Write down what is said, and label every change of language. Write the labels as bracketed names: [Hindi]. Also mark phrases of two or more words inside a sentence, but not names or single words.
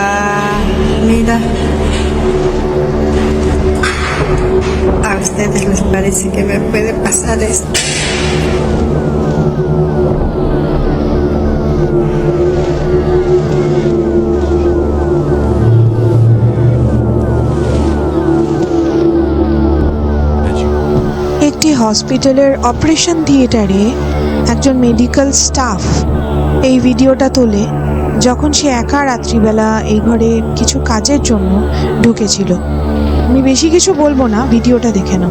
[Spanish] Mira. ¿A ustedes les parece que me puede pasar esto? [Bangla] একটি হসপিটালের অপারেশন থিয়েটারে একজন মেডিকেল স্টাফ এই ভিডিওটা তোলে যখন সে একা রাত্রিবেলা এই ঘরে কিছু কাজের জন্য ঢুকেছিল। আমি বেশি কিছু বলবো না, ভিডিওটা দেখে নাও।